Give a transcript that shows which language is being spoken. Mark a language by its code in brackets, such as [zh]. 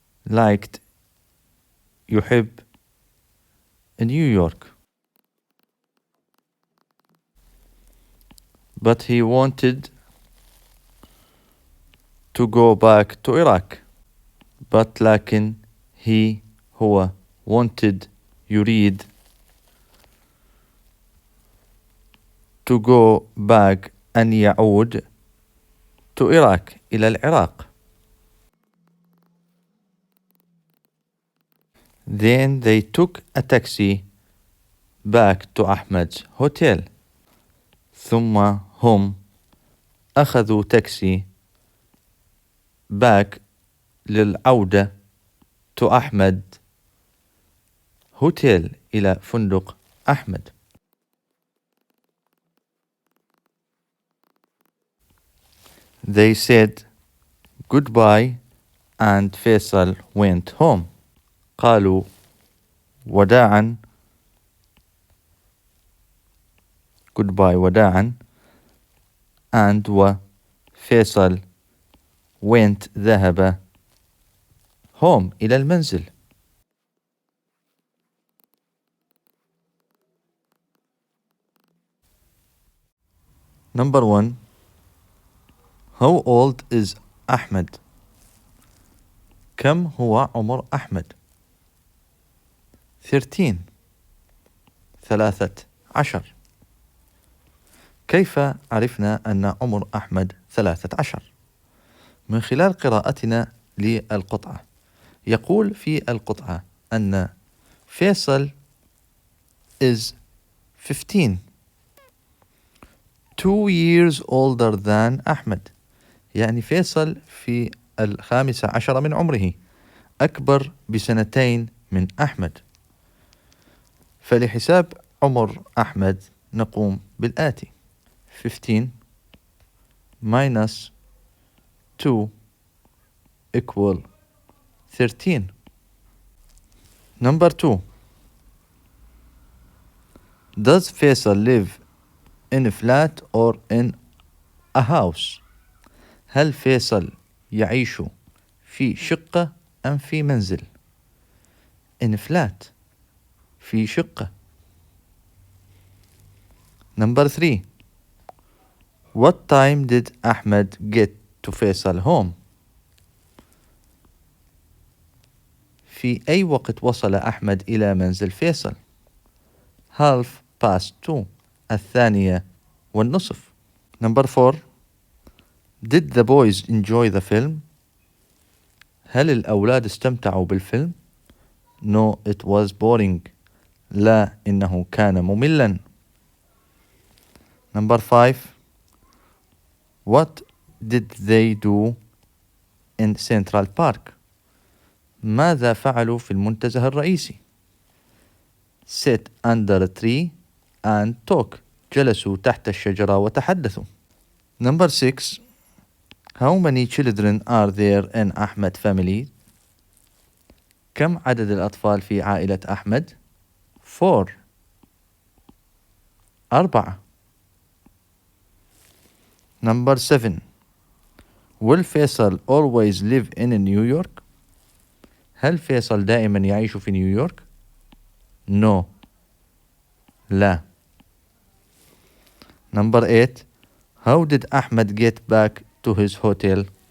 [en] liked [ar] يحب نيويورك. [en] But he wanted to go back to Iraq. But [ar] لكن هو [en] wanted [ar] يريد [en] to go back [ar] أن يعود [en] to Iraq [ar] إلى العراق. [en] Then they took a taxi back to Ahmed's hotel. [ar] ثم هم أخذوا تاكسي [en] back [ar] للعودة [en] to [ar] أحمد هوتيل إلى فندق أحمد. [en] They said goodbye and Faisal went home. [ar] قالوا وداعا [en] goodbye [ar] وداعا [en] and [ar] وفيصل [en] went [ar] ذهب [en] home [ar] إلى المنزل. [en] Number 1. How old is Ahmed? [ar] كم هو عمر أحمد؟ 13. 13. كيف عرفنا أن عمر أحمد 13؟ من خلال قراءتنا للقطعة. يقول في القطعة أن فيصل [en] is 15. 2 years older than Ahmed. [ar] يعني فيصل في 15 من عمره، أكبر ب2 من أحمد. فلحساب عمر أحمد نقوم بالآتي: 15 [en] minus 2 equal 13. Number 2. Does Faisal live in a flat or in a house? [ar] هل فيصل يعيش في شقة أم في منزل؟ [en] in flat، [ar] في شقة. [en] Number 3. What time did Ahmed get to Faisal home? [ar] في أي وقت وصل أحمد إلى منزل فيصل؟ 2:30، 2:30. [en] Number 4. Did the boys enjoy the film? [ar] هل الأولاد استمتعوا بالفيلم؟ [en] No, it was boring. [ar] لا، إنه كان مملا. [en] Number 5. What did they do in Central Park? [ar] ماذا فعلوا في المنتزه الرئيسي؟ [en] Sit under a tree and talk. [ar] جلسوا تحت الشجرة وتحدثوا. [en] Number 6. How many children are there in Ahmed family? [ar] كم عدد الأطفال في عائلة أحمد؟ 4. 4. [en] Number 7. Will Faisal always live in New York? [ar] هل فيصل دائما يعيش في نيويورك؟ No. لا. [en] Number 8. How did Ahmed get back to his hotel?